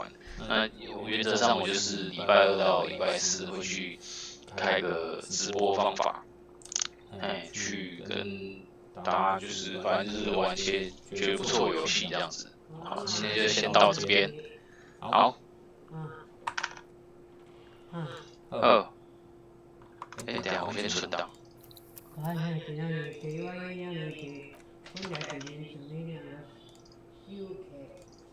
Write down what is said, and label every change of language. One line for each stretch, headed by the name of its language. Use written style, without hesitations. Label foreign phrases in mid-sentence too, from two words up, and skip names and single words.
Chinese: 那原则上我就是礼拜2到礼拜4会去开个直播方法，去跟大家就是反正就是玩一些觉得不错的游戏这样子。好，今天就先到这边。好。等一下我先存档。
Spanish: que iba a ir a que un día que viene,